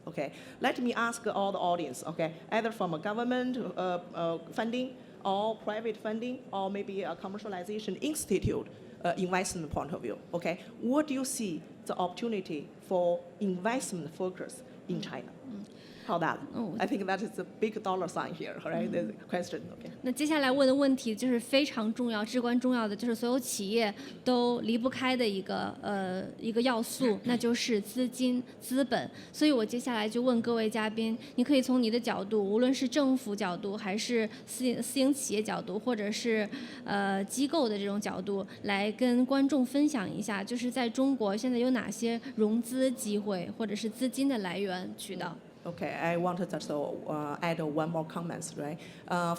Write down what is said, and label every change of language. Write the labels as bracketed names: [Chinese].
[English] Okay, let me ask all the audience, okay, either from a government funding or private funding or maybe a commercialization institute investment point of view, okay, what do you see the opportunity for investment focus in China? How that? I think that is a big dollar sign here, right? The question, okay. [Chinese] 那接下来问的问题就是非常重要、至关重要的，就是所有企业都离不开的一个要素，那就是资金、资本。所以我接下来就问各位嘉宾，你可以从你的角度，无论是政府角度，还是私营企业角度，或者是机构的这种角度，来跟观众分享一下，就是在中国现在有哪些融资机会，或者是资金的来源渠道。 [English] Okay, I wanted to add one more comment, right?